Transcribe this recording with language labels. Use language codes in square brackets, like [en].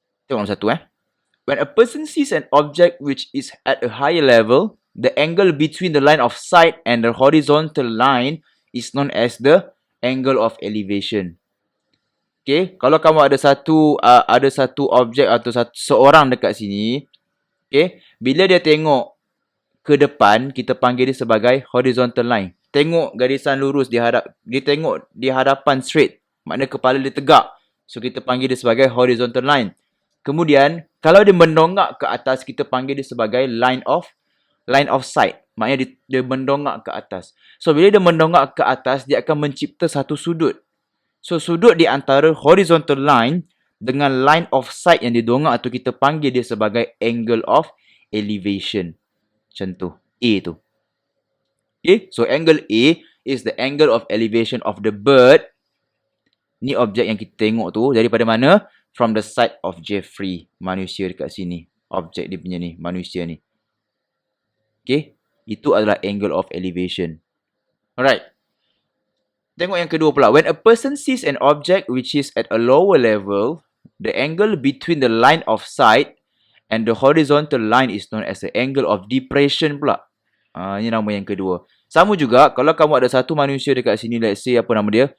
[ms] Tengok satu [en] When a person sees an object which is at a higher level, the angle between the line of sight and the horizontal line is known as the angle of elevation. [ms] Okay, kalau kamu ada satu objek atau seorang dekat sini, okay, bila dia tengok ke depan, kita panggil dia sebagai horizontal line. Tengok garisan lurus dia tengok di hadapan straight, makna kepala dia tegak. So kita panggil dia sebagai horizontal line. Kemudian kalau dia mendongak ke atas, kita panggil dia sebagai line of sight. Maknanya dia mendongak ke atas. So bila dia mendongak ke atas, dia akan mencipta satu sudut. So sudut di antara horizontal line dengan line of sight yang didongak tu kita panggil dia sebagai angle of elevation. Macam tu. A tu. [en] Okay, so angle A is the angle of elevation of the bird. [ms] Ni objek yang kita tengok tu daripada mana? [en] From the side of Jeffrey. [ms] Manusia dekat sini. Objek dia punya ni. Manusia ni. Okay, itu adalah angle of elevation. Alright. Tengok yang kedua pula. [en] When a person sees an object which is at a lower level, the angle between the line of sight and the horizontal line is known as the angle of depression [ms] pula. Ini nama yang kedua. Sama juga kalau kamu ada satu manusia dekat sini, [en] let's say [ms] apa nama dia?